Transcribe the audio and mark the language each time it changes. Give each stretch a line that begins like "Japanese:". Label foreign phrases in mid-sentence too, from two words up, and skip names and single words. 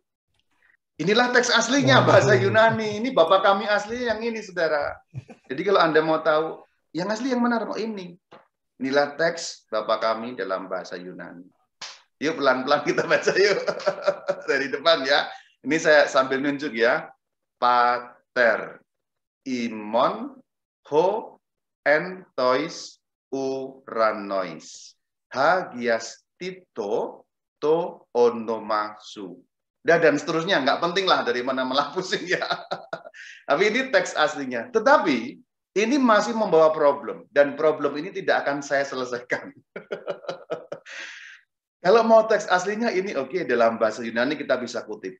Indonesian: Inilah teks aslinya bahasa Yunani. Ini Bapak kami asli yang ini, saudara. Jadi kalau Anda mau tahu, yang asli yang mana? Oh ini. Inilah teks Bapak kami dalam bahasa Yunani. Yuk pelan-pelan kita baca yuk. Dari depan ya. Ini saya sambil nunjuk ya.
Greek: Πάτερ ἡμῶν ὁ ἐν τοῖς οὐρανοῖς. Ἁγιασθήτω τὸ ὄνομά σου.
Indonesian: Dan seterusnya, nggak penting lah dari mana malah pusing ya. Tapi ini teks aslinya. Tetapi ini masih membawa problem. Dan problem ini tidak akan saya selesaikan. Kalau mau teks aslinya ini oke, dalam bahasa Yunani kita bisa kutip.